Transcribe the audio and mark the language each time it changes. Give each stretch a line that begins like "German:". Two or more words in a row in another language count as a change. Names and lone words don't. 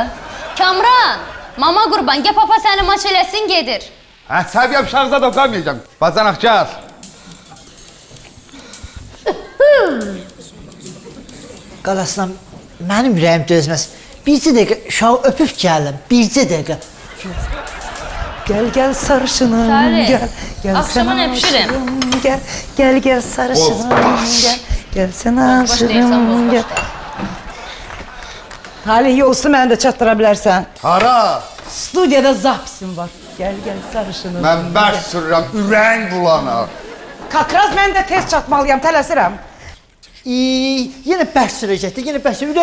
Azerbaijani: Kamran, mama qurban, gəl papa səni maç eləsin, gedir. Əsəbiyəm, şarjda da qalmayacam. Bacanaq, gəl. Qalasından mənim ürəyim dözməz. Bircə dəqiqə uşağı öpüb gəldim, bircə dəqiqə.
Turkish: Gel sarışınım, Tali, gel akşama sen öpüşürüm. aşığım, gel sarışınım, gel sen aşığım, gel.
Azerbaijani: Talih olsun, mən də çatdıra bilərsən. Hara? Studiyada zapisim var.
Turkish: Gel sarışınım.
Azerbaijani: Mən bərk sürürəm, ürəyin bulanar. Kakraz mən də tez çatmalıyam, tələsirəm. Yenə bərk sürəcəkdir, yenə bərk sürəcəkdir.